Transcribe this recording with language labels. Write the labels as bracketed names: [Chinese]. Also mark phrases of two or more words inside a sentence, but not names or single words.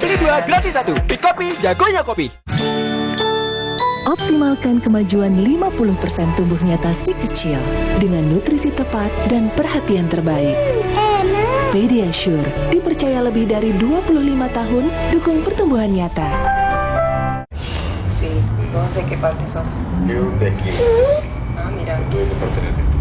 [Indonesian] Pilih 2 gratis 1. Pik Kopi, jagonya kopi. Optimalkan kemajuan 50% tumbuh nyata si kecil dengan nutrisi tepat dan perhatian terbaik. Enak. Pediasure, dipercaya lebih dari 25 tahun dukung pertumbuhan nyata. [Spanish] Sì, vos de qué parte sos? Yo de aquí. Ah, mira. Yo de parte del norte.